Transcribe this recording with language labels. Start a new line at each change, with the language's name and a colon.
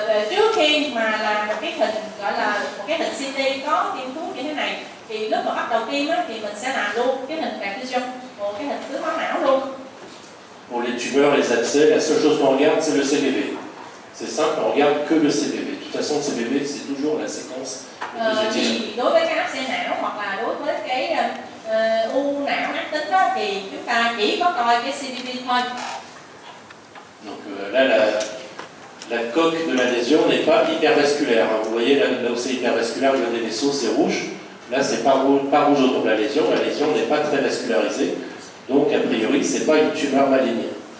Vietnamese: Trước khi mà làm một cái hình gọi là một cái hình CT có tiêm thuốc như thế này, thì lúc mà bắt đầu tiêm á, thì mình sẽ làm luôn cái hình perfusion, một cái hình tưới máu não luôn.
French: Pour les tumeurs, les abcès, la seule chose qu'on regarde, c'est le CBV. C'est simple, on regarde que le CBV. De toute façon, le CBV, c'est toujours la séquence la plus utile.
Vietnamese: Thì đối với cái áp xe não hoặc là đối với cái u não ác tính đó, thì chúng ta chỉ có coi cái CBV thôi.
French: Donc là, la coque de la lésion n'est pas hypervasculaire. Vous voyez, là où c'est hypervasculaire, au niveau des vaisseaux, c'est rouge. Là, c'est pas rouge autour de la lésion. La lésion n'est pas très vascularisée. Donc, a priori, c'est pas une tumeur maligne.